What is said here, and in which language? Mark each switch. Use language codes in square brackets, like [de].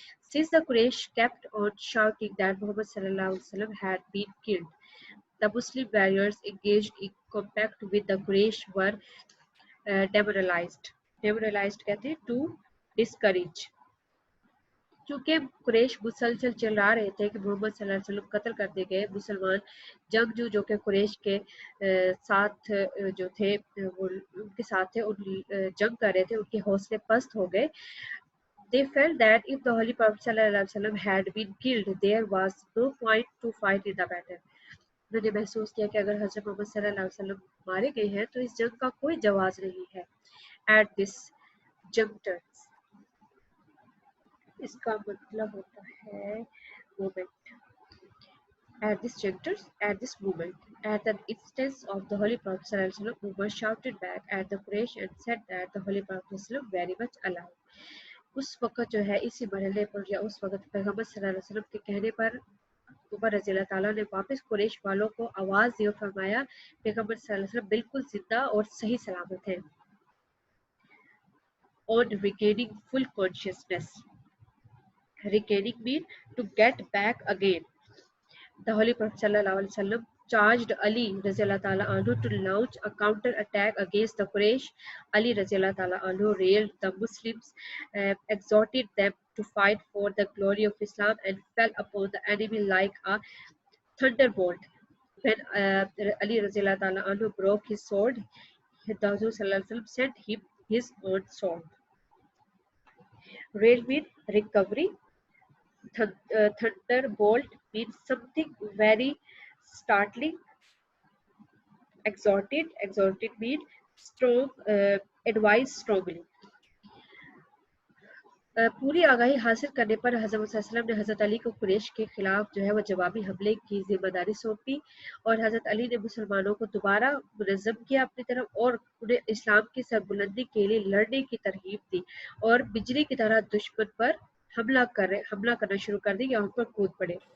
[en] Since the Quraysh kept on shouting that Muhammad sallallahu alaihi wasallam had been killed, the Muslim warriors engaged in combat with the Quraysh were demoralized. Demoralized [ur] کہتے ہیں [en] to discourage. [ur] چونکہ قریش مسلسل چلا رہے تھے کہ محمد صلی اللہ علیہ وسلم قتل کر دیے گئے، مسلمان جنگجو جو کہ قریش کے ساتھ جو تھے وہ ان کے ساتھ تھے، ان جنگ کر رہے تھے، ان کے حوصلے پست ہو گئے. [en] They felt that if the Holy Prophet صلی اللہ علیہ وسلم had been killed, there was no point to fight in the battle. [ur] انہوں نے محسوس کیا کہ اگر حضرت محمد صلی اللہ علیہ وسلم مارے گئے ہیں تو اس جنگ کا کوئی جواز نہیں ہے. [en] At this juncture [ur] اس کا مطلب ہوتا ہے moment. [en] At this juncture, at this moment, at the instance of the Holy Prophet صلی اللہ علیہ وسلم, Umar shouted back at the Quraysh and said that the Holy Prophet صلی اللہ علیہ وسلم very much alive. [ur] اس وقت جو ہے اسی مرحلے پر یا اس وقت پیغمبر صلی اللہ علیہ وسلم کے کہنے پر عمر رضی اللہ تعالیٰ نے واپس قریش والوں کو آواز دی اور فرمایا پیغمبر صلی اللہ علیہ وسلم بالکل زندہ اور صحیح سلامت ہیں. [en] On regaining full consciousness. Regaining mean to get back again. The Holy Prophet sallallahu alaihi wasallam charged Ali radhiyallahu ta'ala anhu to launch a counter attack against the Quraysh. Ali radhiyallahu ta'ala anhu railed the Muslims, exhorted them to fight for the glory of Islam, and fell upon the enemy like a thunderbolt. When Ali radhiyallahu ta'ala anhu broke his sword, the Rasul sallallahu alaihi wasallam sent him his own sword. Rail mean recovery. Thunderbolt means something very startling. Exhorted means strong, advise strongly. [ur] پوری آگاہی حاصل کرنے پر حضرت صلی اللہ علیہ وسلم نے حضرت علی کو قریش کے خلاف جو ہے وہ جوابی حملے کی ذمہ داری سونپی اور حضرت علی نے مسلمانوں کو دوبارہ منظم کیا اپنی طرف اور انہیں اسلام کی سربلندی کے لیے لڑنے کی ترغیب دی اور بجلی کی طرح دشمن پر حملہ کرنا شروع کر دی یا ان پر کود پڑے.